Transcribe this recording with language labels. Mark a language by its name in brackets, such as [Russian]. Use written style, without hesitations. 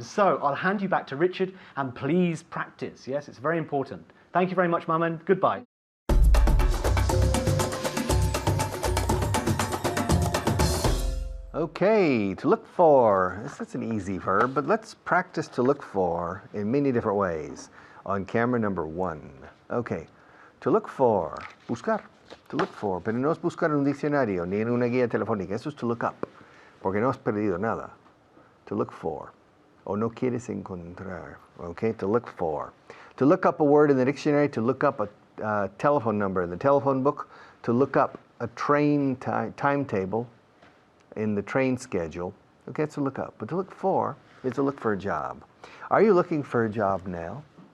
[English] So I'll hand you back to Richard and please practice. Yes, it's very important. Thank you very much, Mum, and goodbye. Okay, to look for. This is an easy verb, but let's practice to look for in many different ways. On camera number 1. Okay, to look for, [Spanish] buscar, [English] to look for, [Spanish] pero no es buscar en un diccionario ni en una guía telefónica, eso es [English] to look up, [Spanish] porque no has perdido nada. [English] To look for, [Spanish] o no quieres encontrar, [English] okay, to look for. To look up a word in the dictionary, to look up a telephone number in the telephone book, to look up a train timetable in the train schedule, okay, it's to look up. But to look for is to look for a job. Are you looking for a job now?